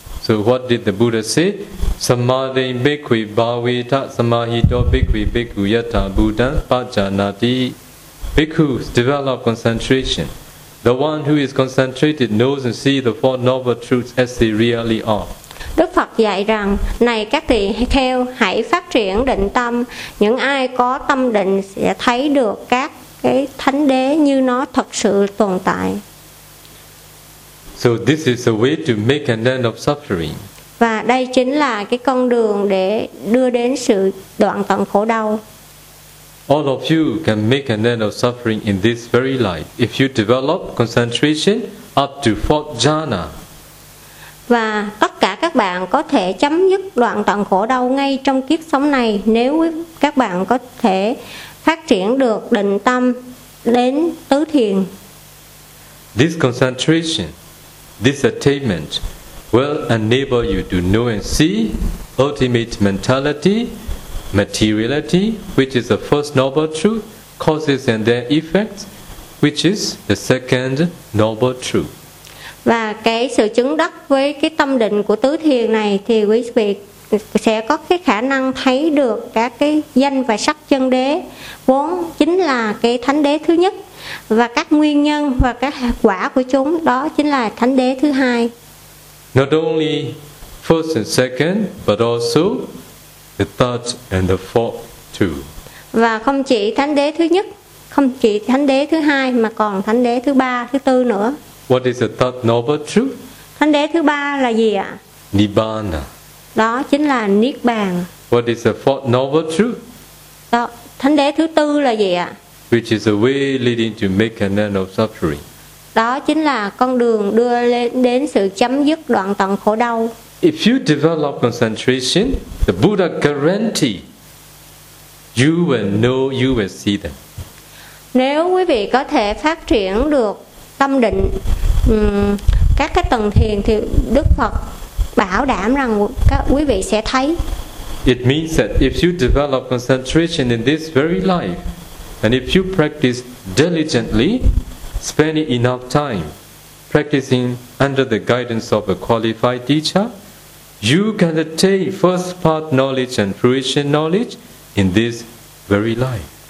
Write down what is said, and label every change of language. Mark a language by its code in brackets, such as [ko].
[en] So what did the Buddha say? [pi] Samadhi bhikkhu bhavita samahito bhikkhu bhikkhu yatta buddha pajanati. [en] Bhikkhu, develop concentration. The one who is concentrated knows and sees the Four Noble Truths as they really are. [vi] Đức Phật dạy rằng, này các tỳ kheo, hãy phát triển định tâm. Những ai có tâm định sẽ thấy được các cái thánh đế như nó thật sự tồn tại. [en] So this is a way to make an end of suffering. [vi] Và đây chính là cái con đường để đưa đến sự đoạn tận khổ đau. [en] All of you can make an end of suffering in this very life if you develop concentration up to fourth jhana. [vi] Và tất cả các bạn có thể chấm dứt đoạn tận khổ đau ngay trong kiếp sống này nếu các bạn có thể phát triển được định tâm đến tứ thiền. [en] This concentration, this attainment will enable you to know and see ultimate mentality. Materiality, which is the first noble truth, causes and their effects, which is the second noble truth. [vi] Và cái sự chứng đắc với cái tâm định của tứ thiền này thì quý vị sẽ có cái khả năng thấy được các cái danh và sắc chân đế vốn chính là cái thánh đế thứ nhất, và các nguyên nhân và các quả của chúng đó chính là thánh đế thứ hai. [en] Not only first and second, but also the third and the fourth too. [vi] Và không chỉ thánh đế thứ nhất, không chỉ thánh đế thứ hai, mà còn thánh đế thứ ba, thứ tư nữa. [en] What is the third noble truth? [vi] Thánh đế thứ ba là gì ạ? [en] Nibbana. [vi] Đó chính là Niết Bàn. [en] What is the fourth noble truth? [vi] Đó, thánh đế thứ tư là gì ạ? [en] Which is the way leading to make an end of suffering. [vi] Đó chính là con đường đưa lên đến sự chấm dứt đoạn tận khổ đau. [en] If you develop concentration, the Buddha guarantee you will know, you will see them. [vi] Nếu quý vị có thể phát triển được tâm định các cái tầng thiền thì Đức Phật bảo đảm rằng quý vị sẽ thấy. [en] It means that if you develop concentration in this very life, and if you practice diligently, spending enough time practicing under the guidance of a qualified teacher, you can attain first part knowledge and fruition knowledge in this very life.